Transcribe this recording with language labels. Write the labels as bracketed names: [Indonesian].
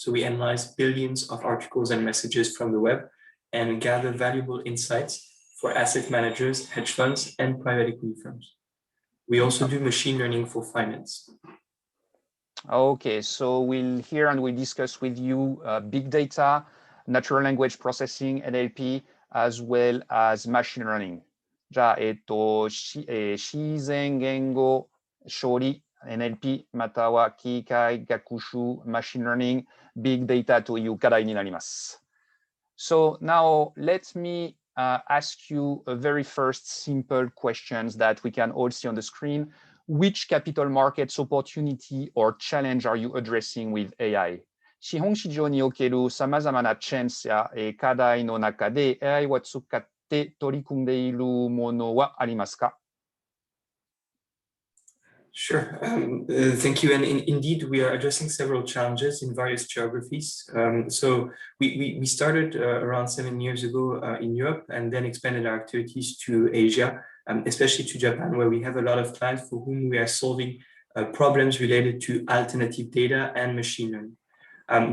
[English] So we analyze billions of articles and messages from the web and gather valuable insights for asset managers, hedge funds, and private equity firms. We also do machine learning for finance. Okay, so we'll hear and we'll discuss with you big data, natural language processing, NLP, as well as machine learning. [Japanese] じゃあ、自然言語処理、NLP、または機械学習、machine learning、big data という課題になります。 [English] So now let me ask you a very first simple questions that we can all see on the screen. Which capital markets opportunity or challenge are you addressing with AI? [Japanese] 資本市場におけるさまざまなチャンスや課題の中で AI を使って取り組んでいるものはありますか? [English] Sure. Thank you. And indeed, we are addressing several challenges in various geographies. So we started around 7 years ago in Europe and then expanded our activities to Asia, especially to Japan, where we have a lot of clients for whom we are solving problems related to alternative data and machine learning.